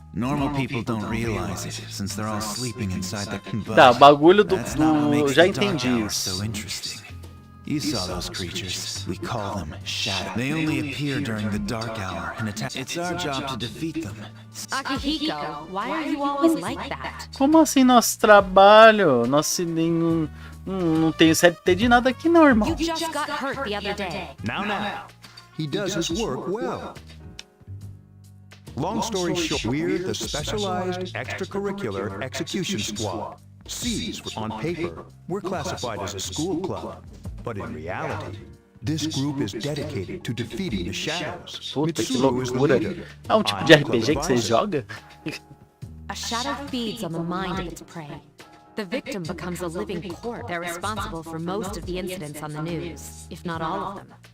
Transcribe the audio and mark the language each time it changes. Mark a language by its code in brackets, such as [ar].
[en] Normal people don't realize it, since they're all sleeping inside the... [pt] Tá, o bagulho do... Já entendi [en] So interesting. You saw those creatures. We call them shadows. They only appear during the dark hour and attack. It's our job to defeat them. Akihiko, why are you always like that? [pt] Como assim nosso trabalho? Nosso não tem CLT de nada aqui não, irmão. [en] You just got hurt the other day. Now. He does his work well. Long story short, we're the Specialized Extracurricular Execution Squad. C's on paper, we're classified as a school club. But in reality, this group is dedicated to defeating the shadows. [pt] Puta, que loucura. É um tipo de RPG que você joga? [en] A shadow feeds on the mind of its prey. The victim becomes a living corpse. They're responsible for most of the incidents on the news, if not all of them.